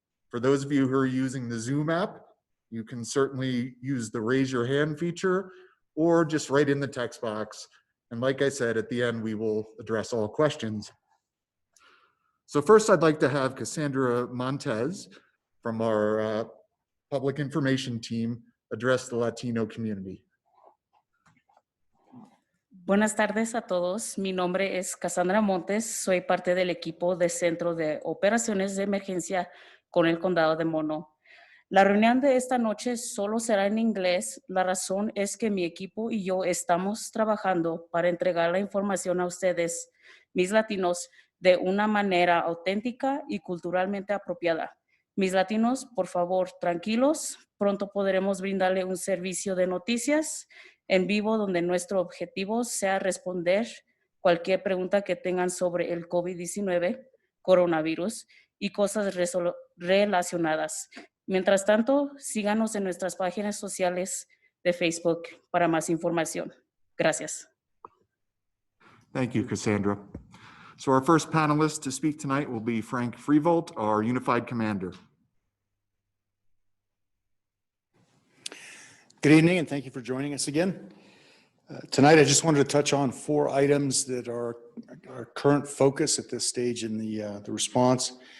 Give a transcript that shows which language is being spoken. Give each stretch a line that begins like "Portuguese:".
English: For those of you who are using the Zoom app, you can certainly use the raise your hand feature or just write in the text box. And like I said, at the end, we will address all questions. So first, I'd like to have Cassandra Montez from our Public Information Team address the Latino community.
Spanish: Buenas tardes a todos. Mi nombre es Cassandra Montes. Soy parte del equipo de Centro de Operaciones de Emergencia con el Condado de Mono. La reunión de esta noche solo será en inglés. La razón es que mi equipo y yo estamos trabajando para entregar la información a ustedes, mis latinos, de una manera auténtica y culturalmente apropiada. Mis latinos, por favor, tranquilos. Pronto podremos brindarle un servicio de noticias en vivo donde nuestro objetivo sea responder cualquier pregunta que tengan sobre el COVID-19, coronavirus y cosas relacionadas. Mientras tanto, síganos en nuestras páginas sociales de Facebook para más información. Gracias.
English: Thank you, Cassandra. So our first panelist to speak tonight will be Frank Frevold, our Unified Commander. Good evening, and thank you for joining us again. Tonight, I just wanted to touch on 4 items that are our current focus at this stage in the response.